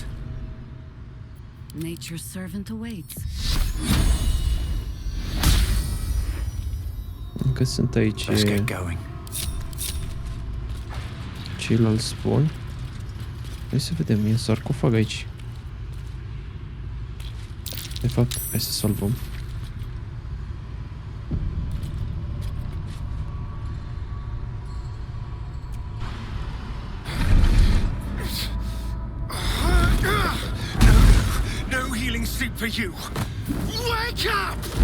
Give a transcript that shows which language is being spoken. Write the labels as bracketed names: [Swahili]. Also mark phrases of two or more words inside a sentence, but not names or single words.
[English] Nature's servant awaits. [Romanian] Încă sunt aici [English] Let's get going. [Romanian] ceilalți spawn. Hai să vedem, e un sarcofag aici. De fapt, hai să salvăm. [English] No healing sleep for you. Wake up!